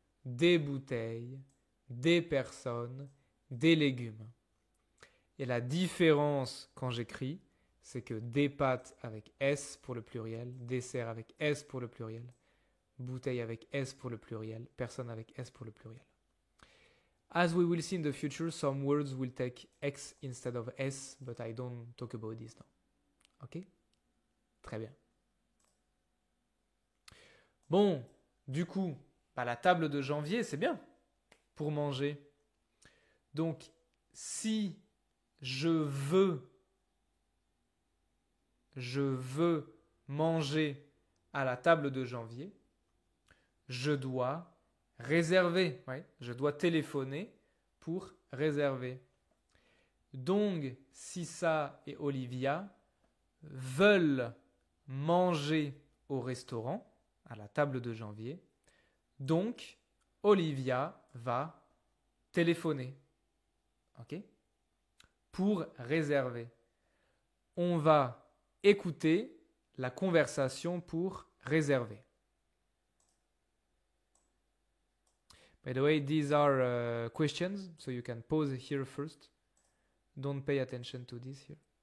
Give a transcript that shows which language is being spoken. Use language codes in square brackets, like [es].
[fr] des bouteilles, des personnes, des légumes. Et la différence quand j'écris, c'est que des pâtes avec S pour le pluriel, dessert avec S pour le pluriel, bouteille avec S pour le pluriel, personne avec S pour le pluriel. [en] As we will see in the future, some words will take X instead of S, but I don't talk about this now. [fr] Ok? Très bien. Bon, du coup, la table de janvier, c'est bien pour manger. Donc, si je veux manger à la table de janvier, je dois réserver. Ouais, je dois téléphoner pour réserver. Donc, Sissa et Olivia veulent manger au restaurant à la table de janvier. Donc, Olivia va téléphoner. Ok? Pour réserver. On va écouter la conversation pour réserver. [en] By the way, these are questions, so you can pause here first. Don't pay attention to this here.